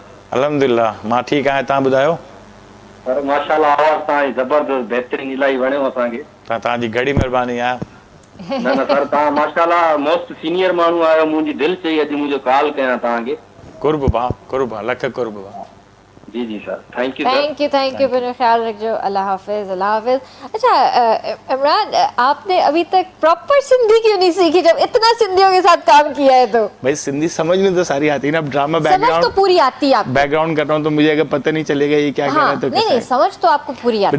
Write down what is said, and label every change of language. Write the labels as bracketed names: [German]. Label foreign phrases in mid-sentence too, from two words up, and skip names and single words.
[Sindhi] अल्हम्दुलिल्लाह, मां ठीकु आहियां, तव्हां ॿुधायो? सर माशाल्लाह, आवाज़ तव्हांजी ज़बरदस्त, बहितरीन, इलाही वणियो असांखे। तव्हांजी घणी महिरबानी आहे। न सर, तव्हां माशाल्लाह [English] most senior [Sindhi] माण्हू आहियो। मुंहिंजी दिलि चई अॼु मुंहिंजो कॉल कयां तव्हांखे। कुर्ब भाउ, लख कुर्ब भाउ। जी जी सर, [English] thank you. thank you, [Urdu] میرا خیال رکھیو. اللہ حافظ، اللہ حافظ۔ اچھا عمران، آپنے ابھی تک پراپر سندھی کیوں نہیں سیکھی جب اتنا سندھیوں کے ساتھ کام کیا ہے? तो بھائی سندھی سمجھ میں تو ساری آتی ہے نا، اب ڈراما समझ बैकग्राउंड تو پوری آتی ہے آپکو. بیک گراؤنڈ کر رہا ہوں تو مجھے اگر پتا نہیں چلے گا یہ کیا کر رہا ہے تو نہیں نہیں، سمجھ تو آپکو پوری آتی ہے.